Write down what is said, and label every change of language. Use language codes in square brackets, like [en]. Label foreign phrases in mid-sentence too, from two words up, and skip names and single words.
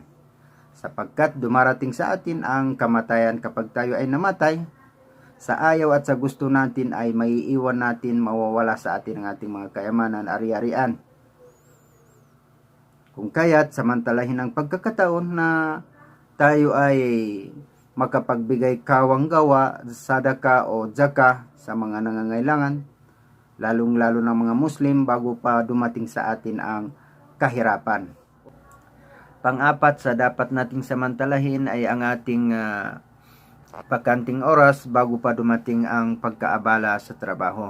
[tl] Sapagkat dumarating sa atin ang kamatayan kapag tayo ay namatay, sa ayaw at sa gusto natin ay maiiwan natin, mawawala sa atin ang ating mga kayamanan, ari-arian. Kung kaya't samantalahin ang pagkakataon na tayo ay makapagbigay kawang gawa, sadaka o zaka sa mga nangangailangan, lalong-lalo ng mga Muslim bago pa dumating sa atin ang kahirapan. Pang-apat sa dapat nating samantalahin ay ang ating bakanting oras bago pa dumating ang pagkaabala sa trabaho.